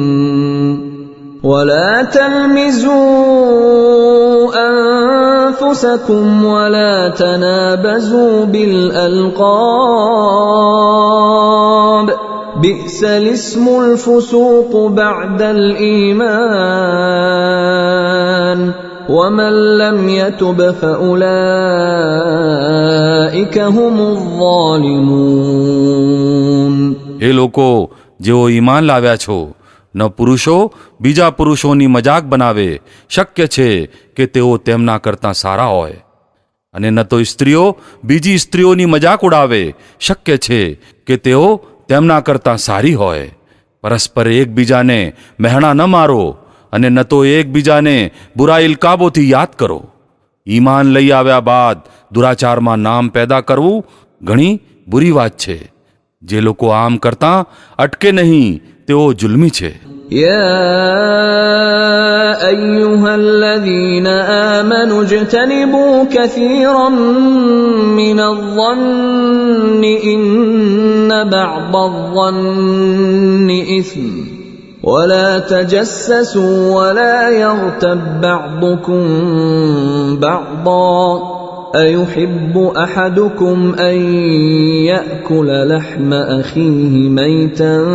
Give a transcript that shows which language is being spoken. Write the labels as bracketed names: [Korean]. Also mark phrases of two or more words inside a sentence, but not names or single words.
[Arabic] ولا تلمزوا أنفسكم ولا تنابزوا بالألقاب بئس الاسم الفسوق بعد الإيمان ومن لم يتب فأولئك هم الظالمون. [Gujarati] એ લોકો જેઓ ઈમાન લાવ્યા છો, ન પુરુષો બીજા પુરુષોની મજાક બનાવે. શક્ય છે કે તેઓ તેમના કરતાં સારા હોય, અને ન તો સ્ત્રીઓ બીજી સ્ત્રીઓની મજાક ઉડાવે. શક્ય છે કે તેઓ તેમના કરતાં સારી હોય. પરસ્પર એકબીજાને મહેણા ન મારો, અને ન તો એકબીજાને બુરા ઇલકાબોથી યાદ કરો. ઈમાન લઈ આવ્યા બાદ દુરાચારમાં નામ પેદા કરવું ઘણી બુરી વાત છે. જે લોકો આમ કરતા અટકે નહીં તેઓ જુલ્મી છે. [Arabic] يا أيها الذين آمنوا اجتنبوا كثيرا من الظن إن بعض الظن إثم ولا تجسسوا ولا يغتب بعضكم بعضا أيحب أحدكم أن يأكل لحم أخيه ميتا